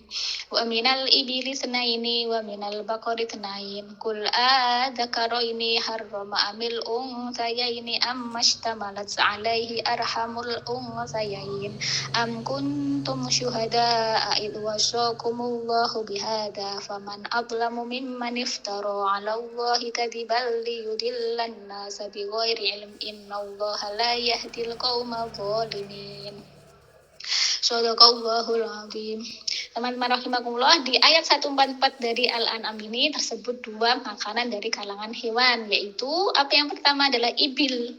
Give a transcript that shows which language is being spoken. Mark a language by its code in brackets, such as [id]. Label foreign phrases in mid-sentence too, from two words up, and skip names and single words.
[ar] ومن الإبل اثنين ومن البقر اثنين. قل آلذكرين حرم أم الأنثيين أما اشتملت عليه أرحام الأنثيين. أم كنتم شهداء إذ وصاكم الله بهذا فمن أظلم ممن افترى على الله كذبا ليضل الناس بغير علم إن الله لا يهدي القوم الظالمين. صدق الله العظيم. [id] teman-teman rahimakumullah, di ayat 144 dari Al-An'am ini tersebut dua makanan dari kalangan hewan, yaitu apa yang pertama adalah ibil.